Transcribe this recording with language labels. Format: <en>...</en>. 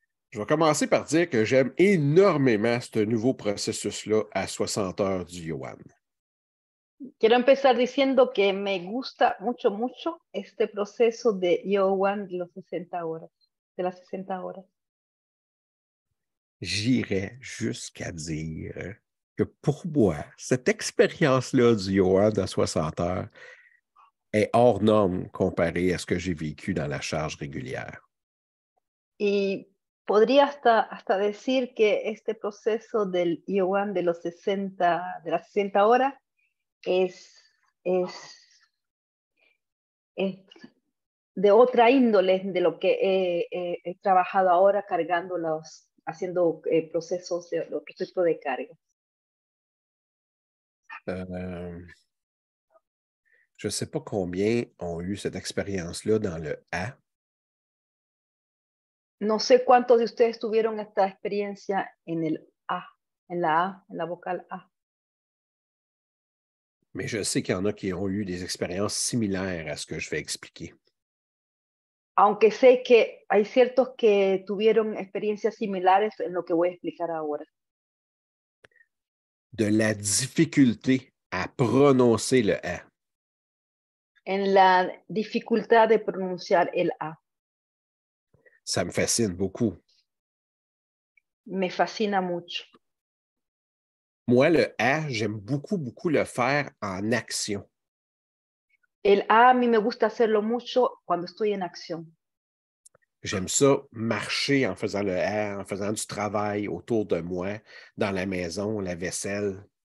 <fr>Je vais commencer par dire que j'aime énormément ce nouveau processus-là à 60 heures du Yoan.</fr> <es>Quiero empezar diciendo que me gusta mucho, mucho este proceso de Yoan de los 60 horas, de las 60 horas.</es> <fr>J'irais jusqu'à dire que pour moi, cette expérience-là du Yoan à 60 heures est hors norme comparée à ce que j'ai vécu dans la charge régulière.</fr> <es>Y podría hasta decir que este proceso del Yoan de los 60, de las 60 horas es, es, es de otra índole de lo que he trabajado ahora cargando haciendo procesos de carga.</es> <fr>Je ne sais pas combien ont eu cette expérience-là dans le A.</fr> <es>No sé cuántos de ustedes tuvieron esta experiencia en el A, en la A, en la vocal A.</es> <fr>Mais je sais qu'il y en a qui ont eu des expériences similaires à ce que je vais expliquer.</fr> <es>Aunque sé que hay ciertos que tuvieron experiencias similares en lo que voy a explicar ahora.</es> <fr>De la difficulté à prononcer le A.</fr> <es>En la dificultad de pronunciar el A.</es> <fr>Ça me fascine beaucoup.</fr> <es>Me fascina mucho.</es> <fr>Moi, le A, j'aime beaucoup, beaucoup le faire en action.</fr> <es>El A mí me gusta hacerlo mucho cuando estoy en acción.</es> <fr>J'aime ça marcher en faisant le A, en faisant du travail autour de moi, dans la maison, la vaisselle.</fr>